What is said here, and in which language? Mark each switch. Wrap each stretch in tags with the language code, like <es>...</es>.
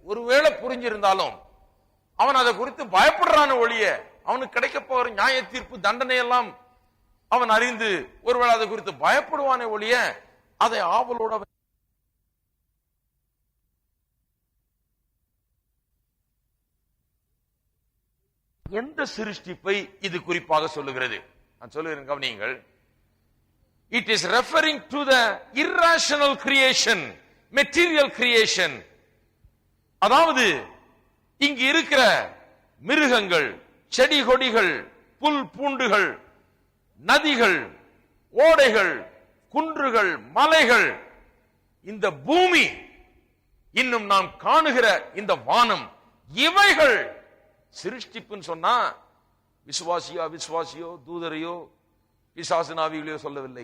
<ta>ஒருவேளை புரிஞ்சிருந்தாலும் அவன் அதை குறித்து பயப்படுறான ஒழிய, அவனுக்கு கிடைக்க போகிற நியாய தீர்ப்பு, தண்டனை எல்லாம் அவன் அறிந்து ஒருவேளை அதை குறித்து பயப்படுவானே ஒழிய, அதை ஆவலோட எந்த சிருஷ்டிப்பை இது குறிப்பாக சொல்லுகிறது? நான் சொல்லுகிறேன், கவனியுங்கள்.</ta> <en>It is referring to the irrational creation, material creation.</en> <ta>அதாவது இங்கு இருக்கிற மிருகங்கள், செடி கொடிகள், புல் பூண்டுகள், நதிகள், ஓடைகள், குன்றுகள், மலைகள், இந்த பூமி, இன்னும் நாம் காணுகிற இந்த வானம், இவைகள் சிருஷ்டிப்புன்னு சொன்னா விசுவாசியோ அவிசுவாசியோ தூதரையோ பிசாசுனாவிகளையோ சொல்லவில்லை.</ta>